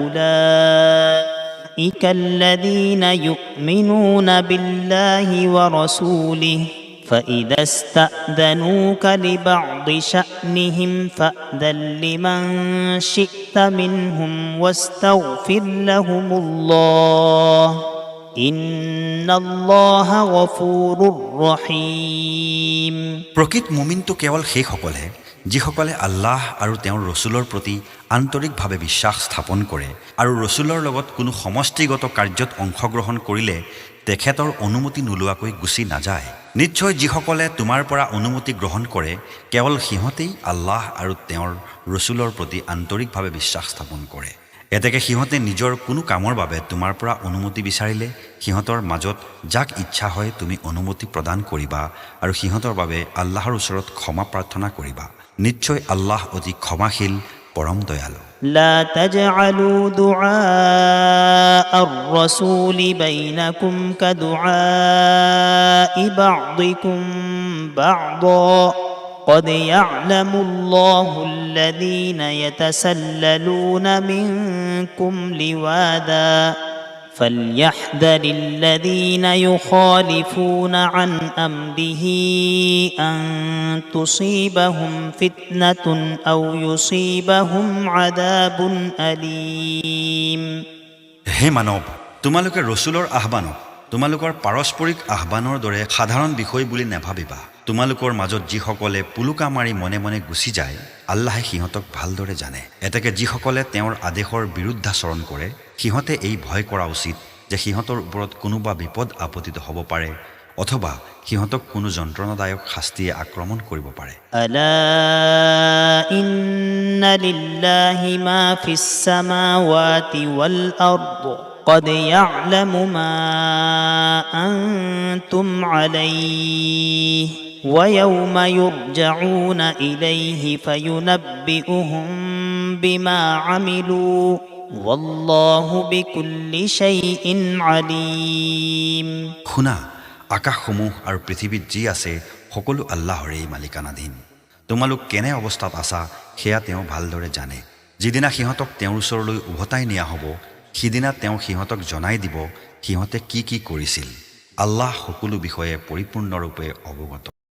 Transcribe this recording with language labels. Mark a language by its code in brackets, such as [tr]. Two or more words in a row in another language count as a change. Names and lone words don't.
[ar] أولئك الذين يؤمنون بالله ورسوله فإذا استأذنوك لبعض شأنهم فأذن لمن شئت منهم واستغفر لهم الله إن الله غفور رحيم [as] প্ৰকৃত মুমিনটো কেৱল সেইসকলে যিসকলে আল্লাহ আৰু তেওঁৰ ৰসুলৰ প্ৰতি আন্তৰিকভাৱে বিশ্বাস স্থাপন কৰে আৰু ৰসুলৰ লগত কোনো সমষ্টিগত কাৰ্যত অংশগ্ৰহণ কৰিলে তেখেতৰ অনুমতি নোলোৱাকৈ গুচি নাযায় নিশ্চয় যিসকলে তোমাৰ পৰা অনুমতি গ্ৰহণ কৰে কেৱল সিহঁতেই আল্লাহ আৰু তেওঁৰ ৰসুলৰ প্ৰতি আন্তৰিকভাৱে বিশ্বাস স্থাপন কৰে এতেকে সিহঁতে নিজৰ কোনো কামৰ বাবে তোমাৰ পৰা অনুমতি বিচাৰিলে সিহঁতৰ মাজত যাক ইচ্ছা হয় তুমি অনুমতি প্ৰদান কৰিবা আৰু সিহঁতৰ বাবে আল্লাহৰ ওচৰত ক্ষমা প্ৰাৰ্থনা কৰিবা নিশ্চয় আল্লাহ অতি ক্ষমাশীল পৰম দয়ালু [ar] لا تجعلوا دعاء الرسول بينكم كدعاء بعضكم بعضا قد يعلم الله الذين يتسللون منكم لواذا فليحذر الذين يخالفون عن أمره أن تصيبهم فتنة أو يصيبهم عذاب أليم [as] হে মানৱ তোমালোকে ৰসুলৰ আহ্বানক তোমালোকৰ পাৰস্পৰিক আহ্বানৰ দৰে সাধাৰণ বিষয় বুলি নেভাবিবা তোমালোকৰ মাজত যিসকলে পুলুকা মাৰি মনে মনে গুচি যায় আল্লাহে সিহঁতক ভালদৰে জানে এতেকে যিসকলে তেওঁৰ আদেশৰ বিৰুদ্ধাচৰণ কৰে সিহঁতে এই ভয় কৰা উচিত যে সিহঁতৰ ওপৰত কোনোবা বিপদ আপতিত হ'ব পাৰে অথবা সিহঁতক কোনো যন্ত্ৰণাদায়ক শাস্তিয়ে আক্ৰমণ কৰিব পাৰে [ar] ألا إن لله ما في السماوات والأرض قد يعلم ما أنتم عليه ويوم يرجعون إليه فينبئهم بما عملوا والله بكل شيء عليم [as] শুনা আকাশসমূহ আৰু পৃথিৱীত যি আছে সকলো আল্লাহৰেই মালিকানাধীন তোমালোক কেনে অৱস্থাত আছা সেয়া তেওঁ ভালদৰে জানে যিদিনা সিহঁতক তেওঁৰ ওচৰলৈ উভতাই নিয়া হ'ব সিদিনা তেওঁ সিহঁতক জনাই দিব সিহঁতে কি কি কৰিছিল আল্লাহ সকলো বিষয়ে পৰিপূৰ্ণৰূপে অৱগত